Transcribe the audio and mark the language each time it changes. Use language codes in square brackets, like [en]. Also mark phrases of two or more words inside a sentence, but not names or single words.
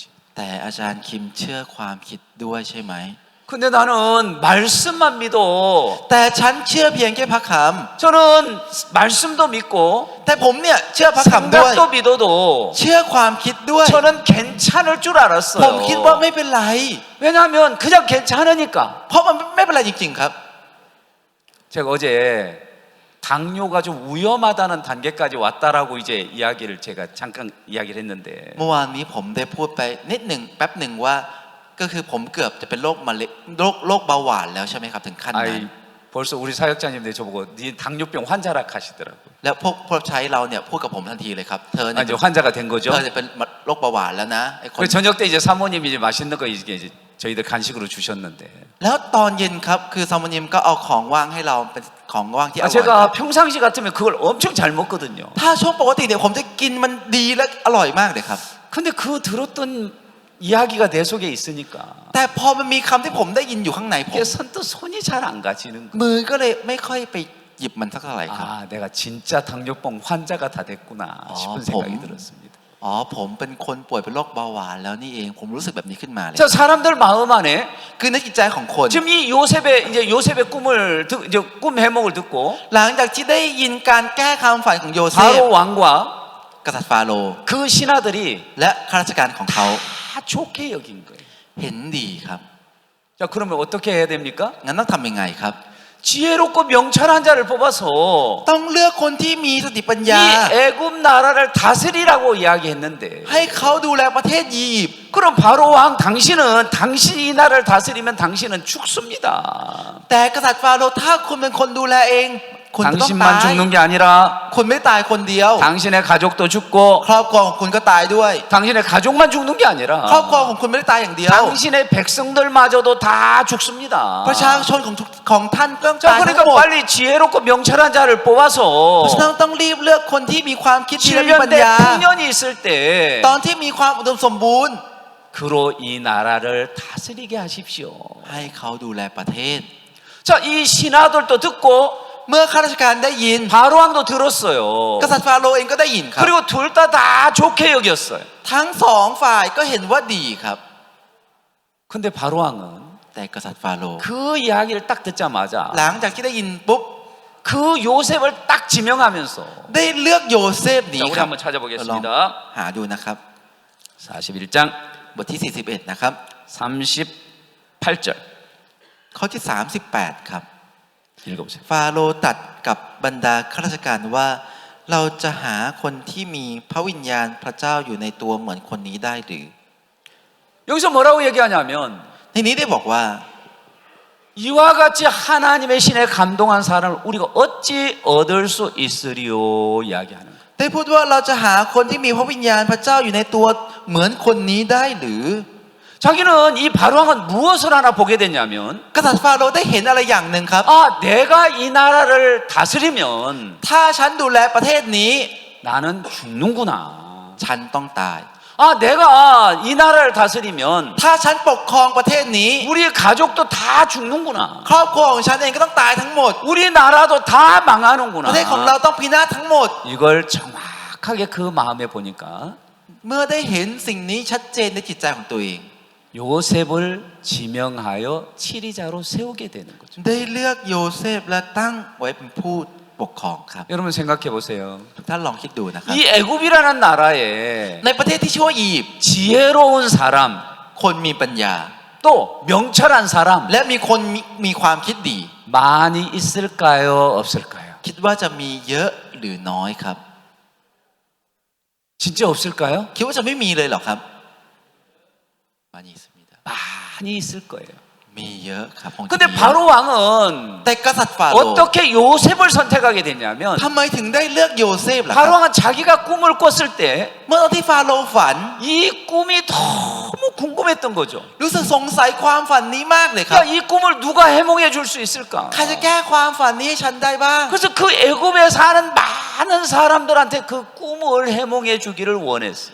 [th] แต่อาจารย์คิมเชื่อความคิดด้วยใช่ไหม [ko] 근데 나는 말씀만 믿어. [th] แต่ฉันเชื่อเพียงแค่พระค [ko] 저는 말씀도 믿고 [th] ำแต่ผมเนี่ยเชื่อพระคำด้วย [ko] 생각도 믿어도 [th] เชื่อความคิดด้วย [ko] 저는 괜찮을 줄 [th] ผมคิดว่า [ko] 알았어요. [th] ไม่เป็นไร [ko] 왜냐하면 그냥 괜찮으니까. [th] เพราะมันไม่เป็นไรจริงๆครับ [ko] 제가 어제 당뇨가 좀 위험하다는 단계까지 왔다라고 이제 이야기를 제가 잠깐 이야기를 했는데 [th] เมื่อวานนี้ผมได้พูดไปนิดหนึ่งแป๊บหนึ่งว่าก็คือผมเกือบจะเป็นโรคมะเร็งโรคเบาหวานแล้วใช่ไหมครับถึงขั้นนั้น [ko] 아이 벌써 우리 사역자님들 저보고 네 당뇨병 환자라 하시더라고요. [th] แล้วพวกใช้เราเนี่ยพูดกับผมทันทีเลยครับเธอ [ko] 아, [th] เนี่ย [ko] 이제 환자가 된 거죠. [th] เธอจะเป็นโรคเบาหวานแล้วนะไอ้คน [ko] 그래서 저녁 때 이제 사모님이 이제 맛있는 거 이제 저희들 간식으로 주셨는데 [th] แล้วตอนเย็นครับคือซามอนิมก็เอาของว่างให้เราเป็นของว่างที่อ [ko] 아, [th] ร่อยครับ [ko] 제가 평상시 같으면 그걸 엄청 잘 먹거든요. [th] ถ้าช่วงปกติเนี่ยผมจะกินมันดีและอร่อยมากเลยครับ [ko] 근데 그 들었던 이야기가 내 속에 있으니까 [th] แต่พอมันมีคำที่ผมได้ยินอยู่ข้างในผม [ko] 이게 선뜻 손이 잘 안 가지는 거예요. [th] มือก็เลยไม่ค่อยไปหยิบมันสักเท่าไหร่ครับ [ko] 아, 내가 진짜 당뇨병 환자가 다 됐구나 싶은 아, 생각이 봄. 들었습니다. [th] อ๋อผมเป็นคนป่วยเป็นโรคเบาหวานแล้วนี่เองผมรู้สึกแบบนี้ขึ้นมาเลย [ko] 자, 사람들 마음 안에 [th] คือในจิตใจของคน [ko] 지금 이 요셉의 꿈을 이제 꿈 해몽을 듣고 [th] หลังจากที่ได้ยินการแก้คำฝันของโยเซฟ [ko] 바로 왕과 [th] กษัตริย์ฟาโรห์ [ko] 그 신하들이 [th] และข้าราชการของเขา [ko] 다 좋게 여긴 거예요. [th] เห็นดีครับ [ko] 자, 그러면 어떻게 해야 됩니까? [th] งั้นต้องทำยังไงครับ [ko] 지혜롭고 명철한 자를 뽑아서 [th] ต้องเลือกคนที่มีสติปัญญา [ko] 이 애굽 나라를 다스리라고 이야기했는데 [th] ให้เขาดูแลประเทศอียิปต์ [ko] 그럼 바로 왕 당신이 이 나라를 다스리면 당신은 죽습니다. [th] แต่กษัตริย์ฟาโรห์ถ้าคุณเป็นคนดูแลเองคุณจะต้องตาย [ko] 당신만 죽는 게 아니라 [th] คุณไม่ตายคนเดียว [ko] 당신의 가족도 죽고 [th] ครอบครัวของคุณก็ตายด้วย [ko] 당신의 가족만 죽는 게 [th] ครอบ [ko] 아니라 [th] ครัวของคุณไม่ได้ตายอย่างเดียว [ko] 당신의 백성들마저도 다 죽습니다. [th] ประชาชนของท่านก็ต้อง [ko] 자, [th] ตายทั้ง [ko] 그러니까 [th] หมด [ko] 빨리 지혜롭고 명철한 자를 [th] เพ [ko] 뽑아서 [th] ราะฉะนั้นต้องรีบเลือกคนที่มีความคิดที่และมี [ko] 7년 [th] ปัญ [ko] 대 [th] ญา [ko] 풍년이 있을 때 [th] ตอนที่มีความอุดมสมบูรณ์ [ko] 그로 이 나라를 다스리게 하십시오. [th] ให้เขาดูแลประเทศ [ko] 자, 이 신하들도 듣고 [th] เมื่อข้าราชการได้ยิน [ko] 바로왕도 들었어요. [th] กษัตริย์ฟาโรห์เองก็ได้ยินครับ [ko] 그리고 둘 다 좋게 여겼어요. [th] ทั้งสองฝ่ายก็เห็นว่าดีครับ [ko] 근데 바로왕은 [th] แต่กษัตริย์ฟาโรห์ [ko] 그 이야기를 딱 듣자마자 [th] หลังจากที่ได้ยินปุ๊บ [ko] 그 요셉을 딱 지명하면서 [th] ได้เลือกโยเซฟ [ko] 자, [th] นี้ [ko] 우리 [th] ครับ [ko] 한번 [th] ลอง [ko] 찾아보겠습니다. [th] หาดูนะครับ [ko] 41장 [th] บทที่ 41 นะครับ [ko] 38절 [th] ข้อที่ 38 ครับ [ko] 읽어보세요. [th] ฟาโรห์ตรัสกับบรรดาข้าราชการว่า เราจะหาคนที่มีพระวิญญาณพระเจ้าอยู่ในตัวเหมือนคนนี้ได้หรือ [ko] 여기서 뭐라고 얘기하냐면 [th] ทีนี้ได้บอกว่า [ko] 이와 같이 하나님의 신에 감동한 사람을 우리가 어찌 얻을 수 있으리요 이야기하는 거예요. [th] ได้พูดว่าเราจะหาคนที่มีพระวิญญาณพระเจ้าอยู่ในตัวเหมือนคนนี้ได้หรือ [ko] 자기는 이 바로왕은 무엇을 하나 보게 됐냐면 [th] กษัตริย์ฟาโรห์ได้เห็นอะไรอย่างหนึ่งครับ [ko] 아 내가 이 나라를 다스리면 [th] ถ้าฉันดูแลประเทศนี้ [ko] 나는 죽는구나. [th] ฉันต้องตาย [ko] 아 내가 이 나라를 다스리면 [th] ถ้าฉันปกครองประเทศนี้ [ko] 우리 가족도 다 죽는구나. [th] ครอบครัวของฉันเองก็ต้องตายทั้งหมด [ko] 우리 나라도 다 [th] ประ [ko] 망하는구나. [th] เทศของเราต้องพินาศทั้งหมด [ko] 이걸 정확하게 그 마음에 보니까 [th] เมื่อได้เห็นสิ่งนี้ชัดเจนในจิตใจของตัวเอง [ko] 요셉을 지명하여 치리자로 세우게 되는 거죠. [th] ได้เลือกโยเซฟและตั้งไว้เป็นผู้ปกครองครับ [ko] 여러분 생각해 보세요. [th] ทุกท่านลองคิดดูนะครับ [ko] 이 애굽이라는 나라에 [th] ในประเทศที่ชื่อว่าอียิปต์ [ko] 지혜로운 사람 [th] คนมีปัญญา [ko] 또 명철한 사람 [th] และมีคนมีความคิดดี [ko] 많이 있을까요? 없을까요? [th] คิดว่าจะมีเยอะหรือน้อยครับ [ko] 진짜 없을까요? [th] คิดว่าจะไม่มีเลยเหรอครับ [ko] 많이 있습니다 많이 있을 거예요. [th] มีเยอะครับคงจะ [ko] 근데 [th] มีเยอะ [ko] 바로 왕은 [th] แต่กษัตริย์ฟาโรห์ [ko] 어떻게 요셉을 선택하게 됐냐면 [th] ทำไมถึงได้เลือกโยเซฟล่ะค [ko] 바로 [th] รับ [ko] 왕은 자기가 꿈을 꿨을 때 이 [th] เมื่อตอนที่ฟาโรห์ฝัน [ko] 꿈이 너무 궁금했던 거죠. [th] รู้สึกสงสัยความฝันนี้มากเลยครับ [ko] 야, 이 꿈을 누가 해몽해 줄 수 있을까? [th] ใครจะแก้ความฝันนี้ให้ฉันได้บ้าง [ko] 그래서 그 애굽에 사는 많은 사람들한테 그 꿈을 해몽해 주기를 원했어요.